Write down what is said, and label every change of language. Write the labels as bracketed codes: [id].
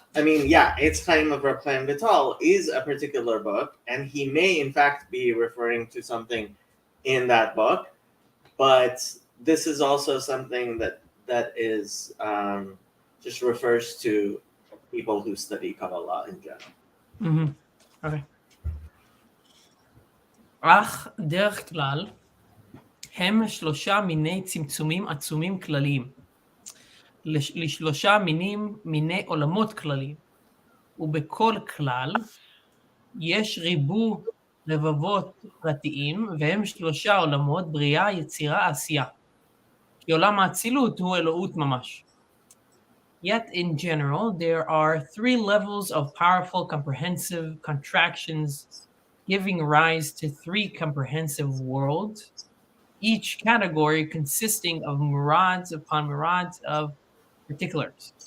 [en] I mean, yeah, it's Chaim of Raphael Vital is a particular book, and he may in fact be referring to something in that book, but this is also something that is just refers to people who study Kabbalah in general. Mm-hmm. Okay. [he] אך דרך כלל הם שלושה מיני צמצומים עצומים כלליים, לשלושה מיני עולמות כלליים, ובכל כלל יש ריבו רבבות פרטיים, והם שלושה עולמות בריאה, יצירה, עשייה. כי עולם האצילות הוא אלוהות ממש. [en] Yet in general, there are three levels of powerful comprehensive contractions giving rise to three comprehensive worlds, each category consisting of myriads upon myriads of particulars.